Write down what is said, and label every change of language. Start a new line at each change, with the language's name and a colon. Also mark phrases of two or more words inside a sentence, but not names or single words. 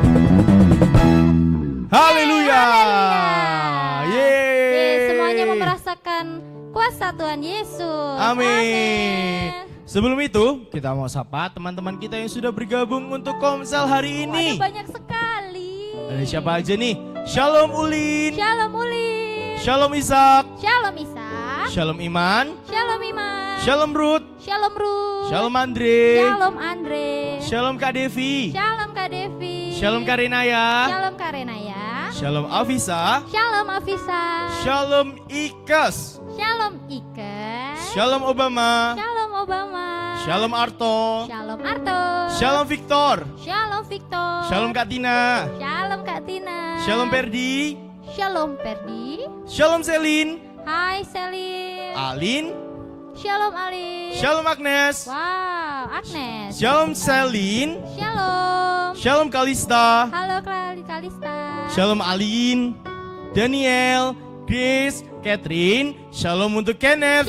Indonesian: Haleluya. Semuanya mau merasakan kuasa Tuhan Yesus. Amin. Sebelum itu, kita mau sapa teman-teman kita yang sudah bergabung untuk Komsel hari ini. Ada banyak sekali. Ada siapa aja nih? Shalom Ulin, Shalom Ulin. Shalom Ishak, Shalom Isa. Shalom Iman, Shalom Iman. Shalom Ruth, Shalom Ruth. Shalom Andre, Shalom Andre. Shalom Kak Devi, Shalom Kak Devi. Shalom Kak Renaya, Shalom Kak Renaya. Shalom Afisa, Shalom Afisa. Shalom Ikas, Shalom Ike. Shalom Obama, Shalom Obama. Shalom Arto, Shalom Arto. Shalom Victor, Shalom Victor. Shalom Kak Tina, Shalom Kak Tina. Shalom Perdi, Shalom Perdi. Shalom Selin, Hai Selin. Alin, Shalom Alin. Shalom Agnes, Wow, Agnes. Shalom Selin, Shalom. Shalom Kalista, Halo Kalista. Shalom Alin, Daniel, Grace, Catherine, Shalom untuk Kenneth,